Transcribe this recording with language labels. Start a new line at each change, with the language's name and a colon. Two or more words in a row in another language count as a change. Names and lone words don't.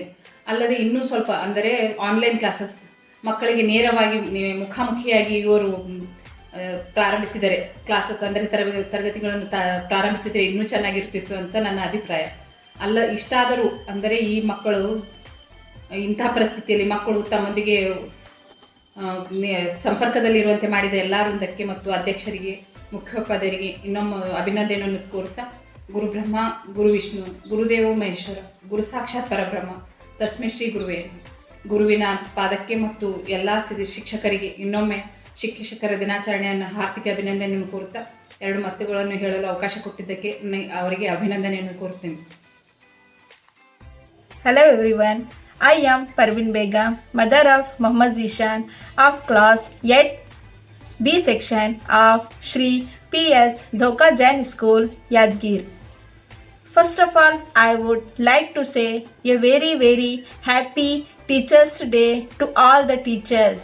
Kannada: ಅಲ್ಲದೆ ಇನ್ನೂ ಸ್ವಲ್ಪ ಅಂದರೆ
English: online classes
Kannada: ಮಕ್ಕಳಿಗೆ ನೇರವಾಗಿ ಮುಖಾಮುಖಿಯಾಗಿ ಇವರು ಪ್ರಾರಂಭಿಸಿದರೆ ಕ್ಲಾಸಸ್ ಅಂದರೆ ತರಗತಿಗಳನ್ನು ಪ್ರಾರಂಭಿಸಿದರೆ ಇನ್ನೂ ಚೆನ್ನಾಗಿರ್ತಿತ್ತು ಅಂತ ನನ್ನ ಅಭಿಪ್ರಾಯ. ಇಷ್ಟಾದರೂ ಅಂದರೆ ಈ ಮಕ್ಕಳು ಇಂತಹ ಪರಿಸ್ಥಿತಿಯಲ್ಲಿ ಮಕ್ಕಳು ತಮ್ಮೊಂದಿಗೆ ಸಂಪರ್ಕದಲ್ಲಿರುವಂತೆ ಮಾಡಿದ ಎಲ್ಲ ವೃಂದಕ್ಕೆ ಮತ್ತು ಅಧ್ಯಕ್ಷರಿಗೆ, ಮುಖ್ಯೋಪಾಧ್ಯಾಯರಿಗೆ ಇನ್ನೊಮ್ಮೆ ಅಭಿನಂದನೆಯನ್ನು ಕೋರುತ್ತಾ,
Sanskrit: ಗುರು ಬ್ರಹ್ಮ, ಗುರು ವಿಷ್ಣು, ಗುರುದೇವೋ ಮಹೇಶ್ವರ, ಗುರು ಸಾಕ್ಷಾತ್ ಪರಬ್ರಹ್ಮ, ತಸ್ಮೈ ಶ್ರೀ ಗುರುವೇ,
Kannada: ಗುರುವಿನ ಪಾದಕ್ಕೆ ಮತ್ತು ಎಲ್ಲ ಶಿಕ್ಷಕರಿಗೆ ಇನ್ನೊಮ್ಮೆ ಶಿಕ್ಷಕರ ದಿನಾಚರಣೆಯನ್ನು ಹಾರ್ದಿಕ ಅಭಿನಂದನೆಯನ್ನು ಕೋರುತ್ತಾ 2 ಮಾತುಗಳನ್ನು ಹೇಳಲು ಅವಕಾಶ ಕೊಟ್ಟಿದ್ದಕ್ಕೆ ಅವರಿಗೆ ಅಭಿನಂದನೆಯನ್ನು ಕೋರುತ್ತೇನೆ.
English: Hello everyone, I am Parveen Begum, mother of Muhammad Zishan of class 8 B section of Shri P.S. Dhoka Jain School, Yadgir. First of all, I would like to say a very, very happy Teachers' Day to all the teachers.